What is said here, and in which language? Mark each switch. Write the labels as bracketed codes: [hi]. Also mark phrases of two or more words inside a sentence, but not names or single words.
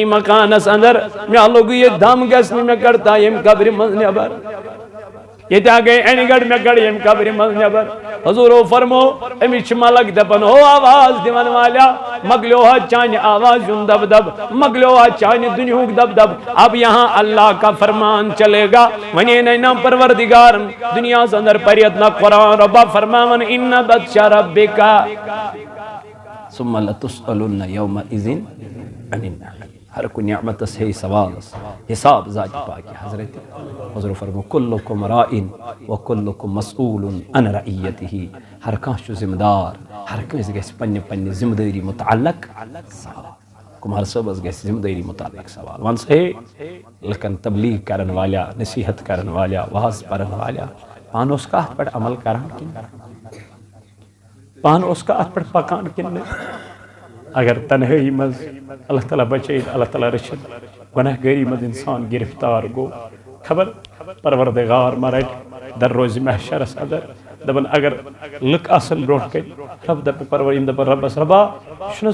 [ks] مکانس اندر مےٚ لوٚگ یہِ دم گژھِ نہٕ مےٚ کڑ تا ییٚمہِ قبرِ منٛز نٮ۪بر ییٚتہِ ہا گٔے انہِ گڑ مےٚ کڑ ییٚمہِ قبرِ منٛز نٮ۪بر حضوٗرو فرمو أمِس چھِ ملک دپان ہو آواز دِوان والیا مۄکلیو حظ چانہِ آواز ہُنٛد دب دب مۄکلیو حظ چانہِ دُنیہُک دب دب [ur] اب یہاں اللہ کا فرمان چلے گا [ks] ونے نہ پروردگارن دنیاہس اندر پرِتھ نہ قرآن رۄبا فرماون [ar] اِنَّ بطشَ رَبِّکَ ثُمَّ لَتُسْأَلُنَّ یَوْمَئِذٍ عَنِ النَّعِیمِ [ks] ہر کُنہِ نعمتس ہے سوالس حساب ذاتِ پاکہِ حضرت حضور فرمو [ar] کُلُّکُم راعٍ وَکُلُّکُم مسئوٗلٌ عن رعیتہ [ks] ہر کانٛہہ چھُ ذمہٕ دار ہر کٲنٛسہِ گژھِ پننہِ پننہِ ذمہٕ دٲری متعلق سوال کُمار صٲبس گژھِ ذمہٕ دٲری متعلق سوال ون سا ہے لُکن تبلیغ کرن والیا نصیحت کرن والیا واز پرن والیا پانہٕ اوس کتھ پٮ۪ٹھ عمل کران کِنہٕ پانہٕ اوس اتھ پٮ۪ٹھ پکان کِنہٕ نہٕ اگر تنہٲیی منٛز اللہ تعالیٰ بچٲیِتھ اللہ تعالیٰ رٔچھِتھ گۄناہ گٲری منٛز انسان گرفتار گوٚو خبر پروردگار ما رٹہِ در روزِ محشرس اندر دپان اگر لُکھ آسن برونٛٹھ کَنہِ رب دپہِ پرور یِم دپان رۄبس رۄبا یہِ چھُنہ